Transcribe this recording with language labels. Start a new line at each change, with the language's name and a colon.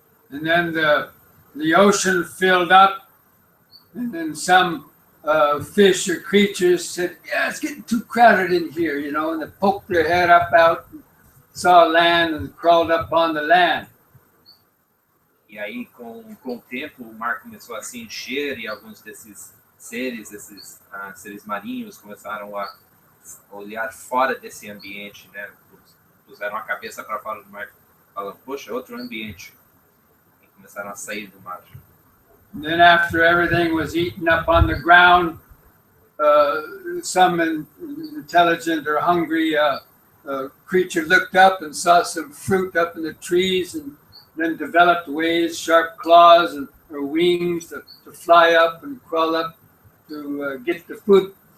English: And then the ocean filled up, and then some fish or creatures said, "Yeah, it's getting too crowded in here," and they poked their head up out, and saw land, and crawled up on the land.
Portuguese: E aí, com o tempo, o mar começou a se encher e alguns desses seres, esses seres marinhos, começaram a olhar fora desse ambiente, né? Puseram a cabeça para fora do mar, falando, poxa, outro ambiente. E começaram a sair do mar.
English: And then after everything was eaten up on the ground, some intelligent or hungry creature looked up and saw some fruit up in the trees, and then developed ways, sharp claws or wings to fly up and crawl up to get the food.